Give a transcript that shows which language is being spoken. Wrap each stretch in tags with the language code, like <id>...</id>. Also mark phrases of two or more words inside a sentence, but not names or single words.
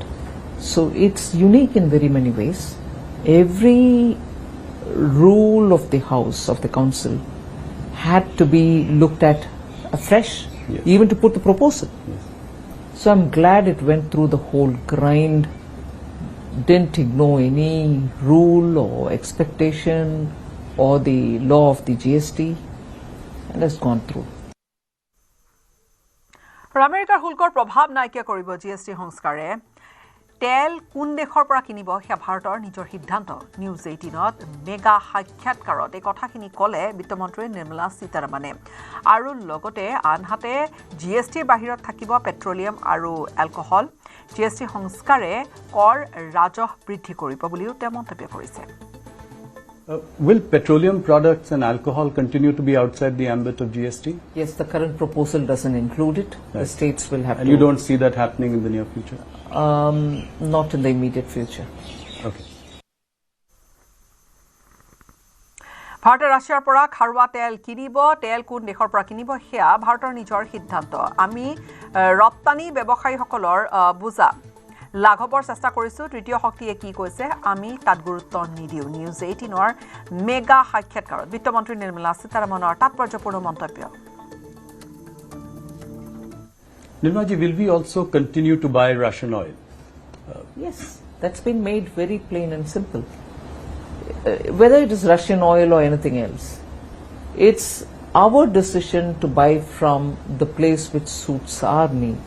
<en>So it's unique in very many ways. Every rule of the House, of the Council, had to be looked at afresh, yes, even to put the proposal. Yes. So I'm glad it went through the whole grind, didn't ignore any rule or expectation or the law of the GST, and has gone through.</en> <as>আমেৰিকাৰ শুল্কৰ প্ৰভাৱ নাইকিয়া কৰিব জিএছটি সংস্কাৰে তেল কোন দেশৰ পৰা কিনিব সেয়া ভাৰতৰ নিজৰ সিদ্ধান্ত। নিউজ 18ত মেগা সাক্ষাৎকাৰত এই কথাখিনি ক'লে বিত্তমন্ত্ৰী নিৰ্মলা সীতাৰমণে। আৰু লগতে আনহাতে জিএছটিৰ বাহিৰত থাকিব পেট্ৰলিয়াম আৰু এলকহল। জিএছটি সংস্কাৰে কৰ ৰাজহ বৃদ্ধি কৰিব বুলিও তেওঁ মন্তব্য কৰিছে।</as> <en>Will petroleum products and alcohol continue to be outside the ambit of GST? Yes, the current proposal doesn't include it. Right. The states will have and to... you don't see that happening in the near future? Not in the immediate future. Okay.</en> <as>ভাৰতে ৰাছিয়াৰ পৰা খাৰুৱা তেল কিনিব, তেল কোন দেশৰ পৰা কিনিব সেয়া ভাৰতৰ নিজৰ সিদ্ধান্ত। আমি ৰপ্তানি ব্যৱসায়ীসকলৰ বুজা লাঘৱৰ চেষ্টা কৰিছো। তৃতীয় শক্তিয়ে কি কৈছে আমি তাত গুৰুত্ব নিদিও। নিউজ 18ৰ মেগা সাক্ষাৎকাৰত বিত্তমন্ত্ৰী নিৰ্মলা সীতাৰমণৰ তাৎপৰ্যপূৰ্ণ মন্তব্য।</as> <en>Nirmalaji, will we also continue to buy Russian oil? Yes, that's been made very plain and simple. Whether it is Russian oil or anything else, it's our decision to buy from the place which suits our needs.</en>